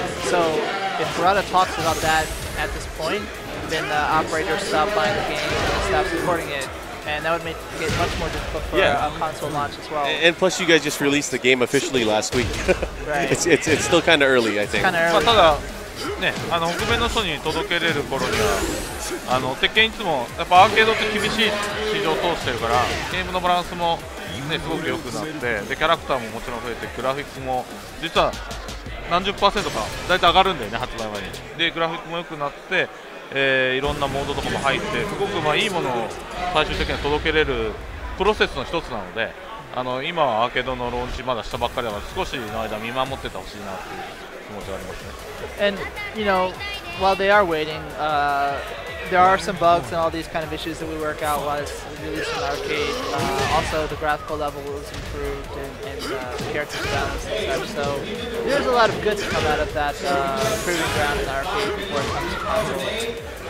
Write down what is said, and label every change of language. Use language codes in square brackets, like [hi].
[en] So if Kurata talks about that at this point, then the operators stop buying the game and stop supporting it. And that would make it much more difficult for a console launch as well. And plus, you guys just released the game officially last week. Right. It's still kind of early, I think. Kind of early. [ja] ただ、ね、北米の人に届けれる頃には、鉄拳いつもやっぱアーケードって厳しい市場を通してるから、ゲームのバランスも、ね、すごく良くなって、でキャラクターももちろん増えて、グラフィックも実は何十%か大体上がるんだよね、発売前に。で、グラフィックも良くなって、いろんなモードとかも入って、すごくいいものを最終的には届けれるプロセスの一つなので、今はアーケードのローンチまだしたばっかりだから、少しの間見守っててほしいなっていう気持ちがありますね。 [en] And, you know, while they are waiting, there are some bugs and all these kind of issues that we work out while it's released in the arcade. Also, the graphical level is improved, and characters balanced and such. So there's a lot of good to come out of that proving ground in the arcade before it comes to console.